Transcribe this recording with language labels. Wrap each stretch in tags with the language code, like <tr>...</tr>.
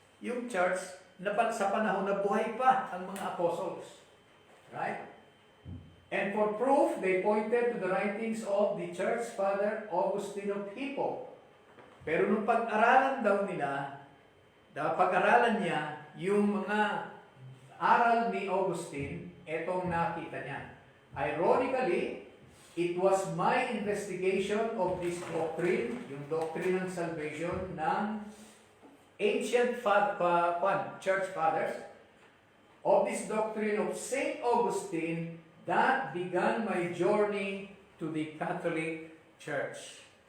<tl>Yung church na sa panahon na buhay pa ang mga apostles. Right?</tl> <en>And for proof, they pointed to the writings of the church father Augustine of Hippo.</en> <tl>Pero nung pag-aralan daw nila, pag-aralan niya yung mga aral ni Augustine, etong nakita niya.</tl> <en>Ironically, it was my investigation of this doctrine,</en> <tl>yung doctrine ng salvation ng ancient church fathers,</tl> <en>of this doctrine of St. Augustine that began my journey to the Catholic Church.</en>